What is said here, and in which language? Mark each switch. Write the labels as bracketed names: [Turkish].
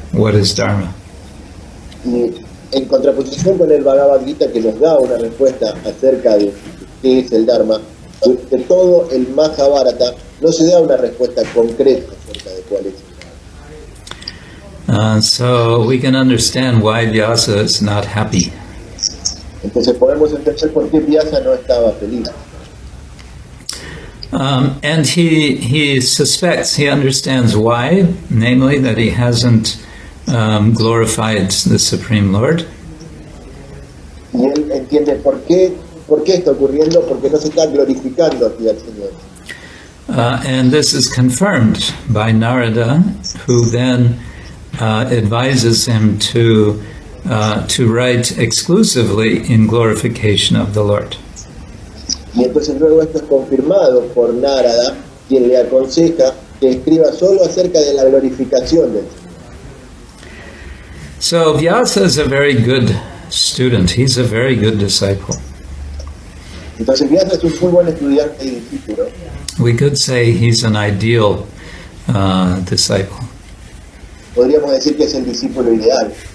[English] What is Dharma? [Spanish] Y en contraposición con el Bhagavad Gita, que nos da una respuesta acerca de qué es el Dharma, de todo el Mahabharata no se da una respuesta concreta acerca de cuál es el Dharma. [English] So we can understand why Vyasa is not happy. [Spanish] Entonces podemos entender por qué Vyasa no estaba feliz. [English] And he suspects, he understands why, namely that he hasn't glorified the Supreme Lord. [Spanish] Y él entiende por qué está ocurriendo, porque no se está glorificando aquí al Señor. [English] And this is confirmed by Narada, who then advises him to write exclusively in glorification of the Lord. [Spanish] Y entonces luego esto es confirmado por Narada, quien le aconseja que escriba solo acerca de la glorificación del Señor. [English] So Vyasa is a very good student. He's a very good disciple. [Spanish] Entonces Vyasa es un muy buen estudiante y discípulo. [English] We could say he's an ideal disciple. [Spanish] Podríamos decir que es el discípulo ideal.